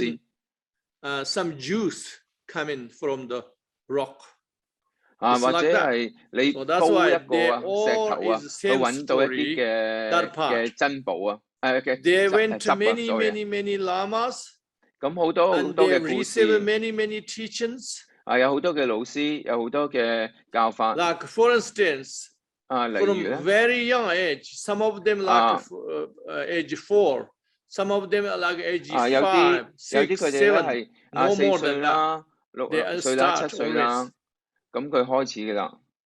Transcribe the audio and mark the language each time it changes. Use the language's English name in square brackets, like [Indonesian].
[English] hoping some juice coming from the rock. [Cantonese] 或者係你煲一個石頭啊，去揾到一啲嘅珍寶啊，嘅汁啊 [English] many lamas. [Cantonese] 咁好多好 [English] And [Cantonese] 多 [English] they [Cantonese] 嘅故事 [English] receive many teachings. [Cantonese] 有好多嘅老師，有好多嘅教法。 [English] Like for instance, [Cantonese] 例如咧 [English] from very young age, some of them like age 4, some of them like age 5, 6, 7, no more than that. [Cantonese] 6歲啦、7歲啦，咁佢開始㗎啦。